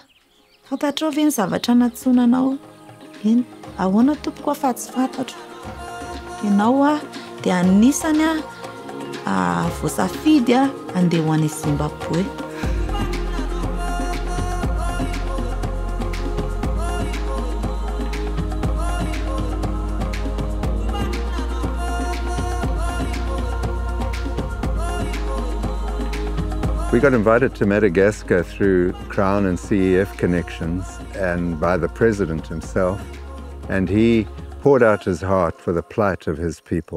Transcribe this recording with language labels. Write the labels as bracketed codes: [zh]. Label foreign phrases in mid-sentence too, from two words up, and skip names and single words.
[mg] Fantatrao ve ny zavatra natsonanao? Eny, ahoana tompoko fa tsy fantatro. Ianao dia anisany voasafidy andeha ho any Zimbabwe. [en] We got invited to Madagascar through Crown and CEF connections and by the president himself, and he poured out his heart for the plight of his people.